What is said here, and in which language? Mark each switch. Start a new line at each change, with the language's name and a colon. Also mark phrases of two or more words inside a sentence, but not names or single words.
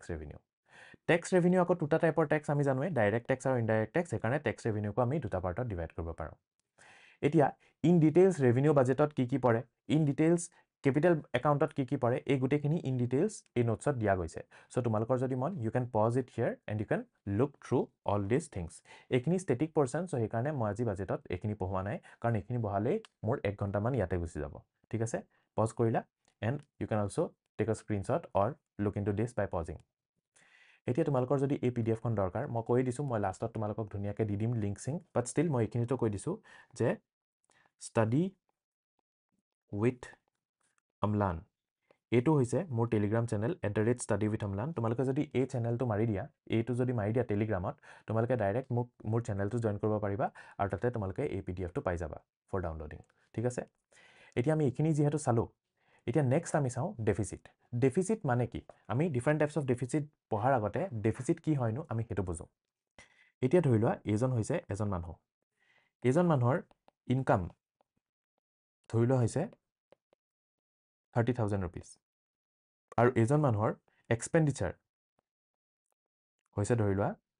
English: revenue tax revenue
Assamese: আকৌ দুটা টাইপৰ টেক্স আমি জানোৱে
English: direct tax
Assamese: আৰু
English: indirect tax
Assamese: সেইকাৰণে টেক্স ৰেভিনিউকো আমি দুটা পাৰ্টত ডিভাইড কৰিব পাৰো এতিয়া
English: in details
Assamese: ৰেভিনিউ বাজেটত কি পৰে
English: in details
Assamese: কেপিটেল একাউণ্টত কি পৰে এই গুটেখিনি
English: in details
Assamese: এই নোটছত দিয়া গৈছে সো তোমালোকৰ যদি মন
English: you can pause it here and you can look through all this things
Assamese: এইখিনি
English: static portion
Assamese: সো সেইকাৰণে মই আজি বাজেটত এইখিনি পঢ়োৱা নাই কাৰণ এইখিনি বহালেই মোৰ 1 ঘণ্টামান ইয়াতে গুচি যাব ঠিক আছে পজ কৰিলা
English: and you can also take a screenshot or look into this by pausing
Assamese: এতিয়া তোমালোকৰ যদি এই পিডিএফ খন দৰকাৰ মই কৈ দিছো মই লাষ্টত তোমালোকক ধুনিয়াকে দি দিম লিংক সিং বাট ষ্টিল মই এইখিনিতো কৈ দিছো যে স্টাডি উইথ অম্লান এইটো হৈছে মোৰ
English: telegram channel
Assamese: @study_with_amlan তোমালোকে যদি এই চেনেলটো মাৰি দিয়া এইটো যদি মাৰি দিয়া টেলিগ্ৰামত তোমালোকে ডাইৰেক্ট মোৰ চেনেলটো জয়েন কৰিব পাৰিবা আৰু তাতে তোমালোকে এই পিডিএফটো পাই যাবা
English: for downloading
Assamese: ঠিক আছে এতিয়া আমি এইখিনি যেহেতু চালো এতিয়া নেক্সট আমি চাও ডেফিসিট ডেফিসিট মানে কি আমি
English: different types of deficit
Assamese: পঢ়াৰ আগতে ডেফিসিট কি হয়নো আমি হেতু বুজো এতিয়া ধৰি লোৱা এজন হৈছে এজন মানুহ এজন মানুহৰ ইনকাম ধৰি লোৱা হৈছে 30,000 rupees আৰু এজন মানুহৰ এক্সপেণ্ডিচাৰ হৈছে ধৰি লোৱা